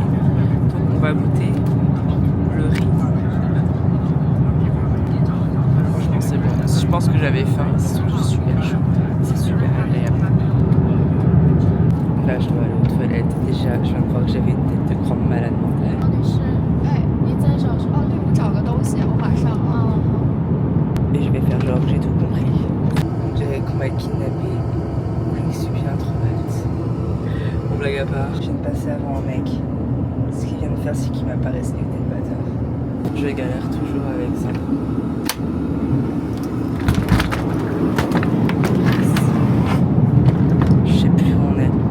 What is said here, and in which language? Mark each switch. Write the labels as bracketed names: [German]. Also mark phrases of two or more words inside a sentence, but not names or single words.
[French] Donc, on va goûter le riz. Franchement, c'est bon. Je pense que j'avais faim. C'est surtout super chaud. C'est super agréable. Là, je dois aller aux toilettes. Déjà, je viens de croire que j'avais une tête de grande malade mentale. [Chinese] 您在找哦，对，我找个东西，我马上啊。 [French] Et je vais faire genre que j'ai tout compris. On dirait qu'on m'a kidnappé. Je suis bien trop mal. Bon, blague à part, je viens de passer avant un mec. Ce qu'il vient de faire, c'est qu'il m'a pas respecté le bâtard. Je galère toujours avec ça. Je sais plus où on est.